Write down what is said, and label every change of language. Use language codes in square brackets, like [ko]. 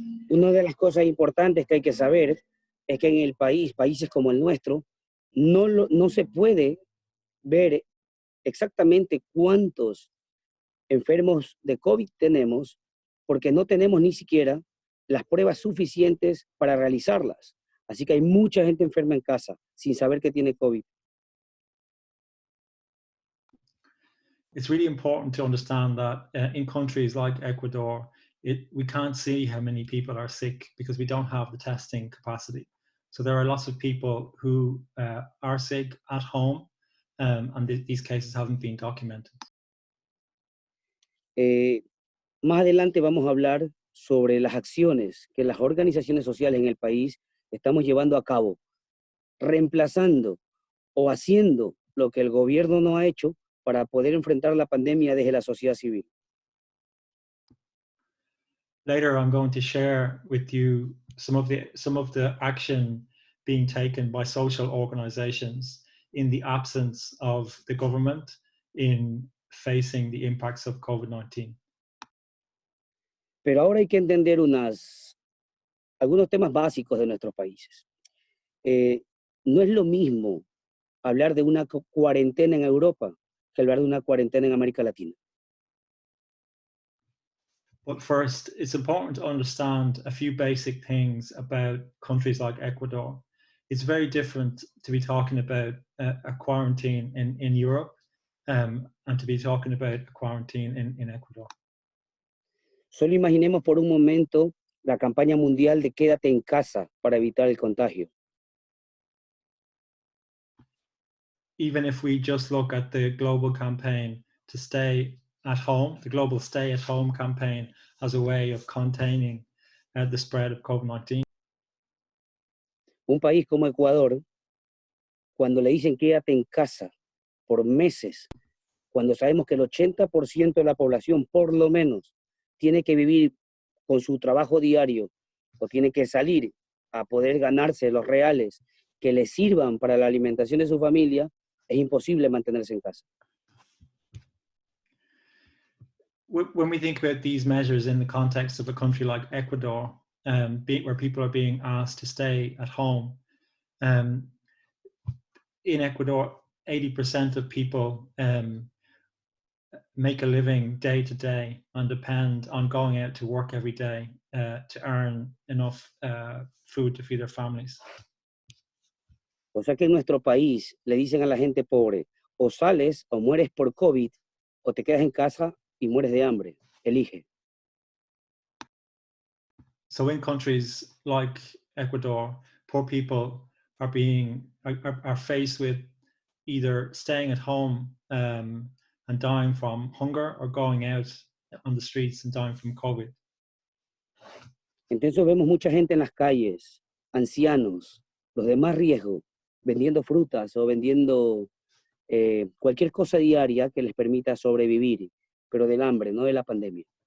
[es] Una de las cosas importantes que hay que saber es que en el países como el nuestro, no se puede ver exactamente cuántos enfermos de COVID tenemos, porque no tenemos ni siquiera las pruebas suficientes para realizarlas. Así que hay mucha gente enferma en casa sin saber que tiene COVID. [en] It's really important to understand that in countries like Ecuador, we can't see how many people are sick because we don't have the testing capacity. So there are lots of people who are sick at home, and these cases haven't been documented. [es] Más adelante vamos a hablar sobre las acciones que las organizaciones sociales en el país estamos llevando a cabo, reemplazando o haciendo lo que el gobierno no ha hecho para poder enfrentar la pandemia desde la sociedad civil. [en] Later, I'm going to share with you some of the action being taken by social organizations in the absence of the government in facing the impacts of COVID-19. [es] Pero ahora hay que entender algunos temas básicos de nuestros países. No es lo mismo hablar de una cuarentena en Europa que hablar de una cuarentena en América Latina. [en] But first, it's important to understand a few basic things about countries like Ecuador. It's very different to be talking about a quarantine in Europe and to be talking about a quarantine in Ecuador. [es] Solo imaginemos por un momento la campaña mundial de quédate en casa para evitar el contagio. [en] Even if we just look at the global campaign to stay at home, the global stay at home campaign as a way of containing the spread of COVID-19. [es] Un país como Ecuador, cuando le dicen quédate en casa por meses, cuando sabemos que el 80% de la población, por lo menos, tiene que vivir con su trabajo diario o tiene que salir a poder ganarse los reales que le sirvan para la alimentación de su familia, es imposible mantenerse en casa. [en] When we think about these measures in the context of a country like Ecuador, where people are being asked to stay at home, in Ecuador, 80% of people make a living day to day and depend on going out to work every day to earn enough food to feed their families. [es] O sea que en nuestro país le dicen a la gente pobre, o sales o mueres por COVID, o te quedas en casa y mueres de hambre. Elige. [en] So in countries like Ecuador, poor people are faced with either staying at home and dying from hunger or going out on the streets and dying from COVID. [es] Entonces vemos mucha gente en las calles, ancianos, los de más riesgo, vendiendo frutas o vendiendo cualquier cosa diaria que les permita sobrevivir, pero del hambre, no de la pandemia.